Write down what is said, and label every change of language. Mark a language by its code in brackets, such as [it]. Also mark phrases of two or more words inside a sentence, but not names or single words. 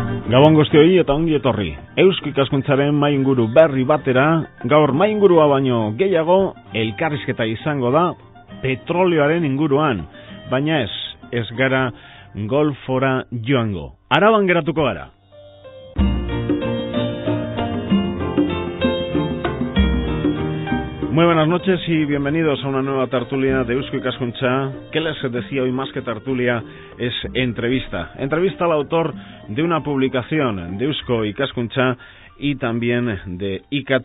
[eu] Gabon guztioi eta ongi etorri. Eusko Ikaskuntzaren mainguru berri batera, gaur maingurua baino gehiago elkarrizketa izango da petrolioaren inguruan, baina ez gara golfora joango. Araban geratuko gara. [es] Muy buenas noches y bienvenidos a una nueva tertulia de Eusko Ikaskuntza. ¿Qué les decía hoy? Más que tertulia es entrevista. Entrevista al autor de una publicación de Eusko Ikaskuntza y también de IKT.